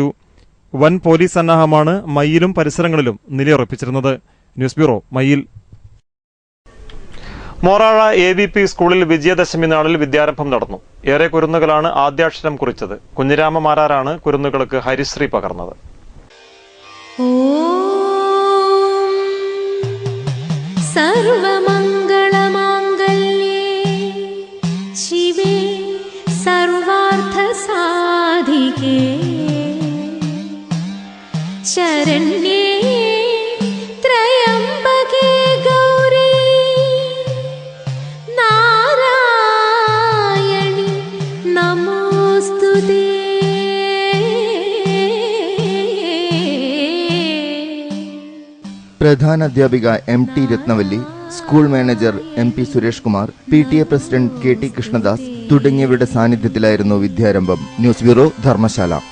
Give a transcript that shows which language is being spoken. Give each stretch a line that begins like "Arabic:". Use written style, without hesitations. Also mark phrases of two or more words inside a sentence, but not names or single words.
Malayalam: വൻ പോലീസ് സന്നാഹമാണ് മയ്യിലും പരിസരങ്ങളിലും നിലയുറപ്പിച്ചിരുന്നത്. ന്യൂസ് ബ്യൂറോ, മയ്യിൽ. മോറാഴ AVP സ്കൂളിൽ വിജയദശമി നാളിൽ വിദ്യാരംഭം നടന്നു. ഏറെ കുരുന്നുകളാണ് ആദ്യാക്ഷരം കുറിച്ചത്. കുഞ്ഞിരാമമാരാരാണ് കുരുന്നുകൾക്ക് ഹരിശ്രീ പകർന്നത്.
Sanskrit: शिवे सर्वार्थसाधिके शरण्ये त्र्यम्बके गौरी नारायणि नमोस्तुते.
Malayalam: പ്രധാനാധ്യാപിക MT രത്നവല്ലി, സ്കൂൾ മാനേജർ MP സുരേഷ് കുമാർ, PTA പ്രസിഡന്റ് KT കൃഷ്ണദാസ് തുടങ്ങിയവരുടെ സാന്നിധ്യത്തിലായിരുന്നു വിദ്യാരംഭം. ന്യൂസ് ബ്യൂറോ, ധർമ്മശാല.